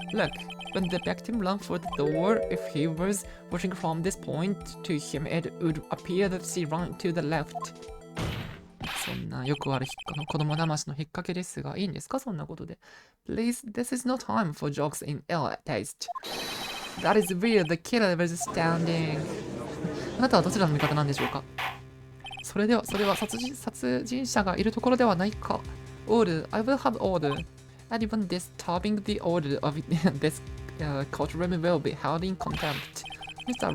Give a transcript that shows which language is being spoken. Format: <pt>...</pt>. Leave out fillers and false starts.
<en>Look, when the victim ran for the door, if he was watching from this point to him, it would appear that she ran to the left.</en> <ja>そんなよくある子供騙しの引っ掛けですが、いいんですかそんなことで。</ja> <en>Please, this is no time for jokes in ill taste. That is where the killer was standing.</en> <ja>あなたはどちらの味方なんでしょうかそれは殺人者がいるところではないか。</ja> <en>Order, I will have order. Anyone disturbing the order of this courtroom will be held in contempt. Mr.</en>